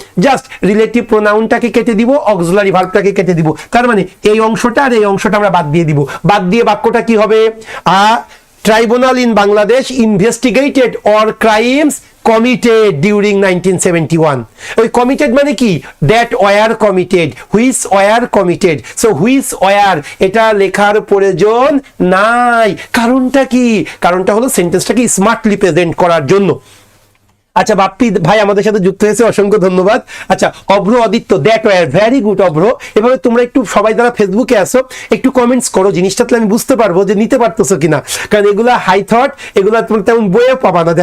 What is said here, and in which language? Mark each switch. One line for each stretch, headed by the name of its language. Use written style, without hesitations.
Bangla: Just relative প্রোনাউনটাকে কেটে দিব, auxiliary ভার্বটাকে কেটে দিব। তার মানে এই অংশটা আর এই অংশটা আমরা বাদ দিয়ে দিব। বাদ দিয়ে বাক্যটা কি হবে?
English: Tribunal in Bangladesh investigated or crimes committed during 1971.
Bangla: ওই committed মানে কি?
English: that were committed, which were committed. so which were
Bangla: এটা লেখার প্রয়োজন নাই। কারণটা কি? কারণটা হলো সেন্টেন্সটাকে স্মার্টলি প্রেজেন্ট করার জন্য। আচ্ছা বাপ্পি ভাই আমাদের সাথে যুক্ত হয়েছে, অসংখ্য ধন্যবাদ। আচ্ছা অভ্র Aditya,
English: that war, very good
Bangla: অভ্র। এভাবে তোমরা একটু সবাই যারা ফেসবুকে আসো একটু কমেন্টস করো, জিনিসটা তাহলে আমি বুঝতে পারবো যে নিতে পারতেছো কিনা, কারণ এগুলা হাই থট, এগুলা তোমরা তেমন বইয়ে পাবা না।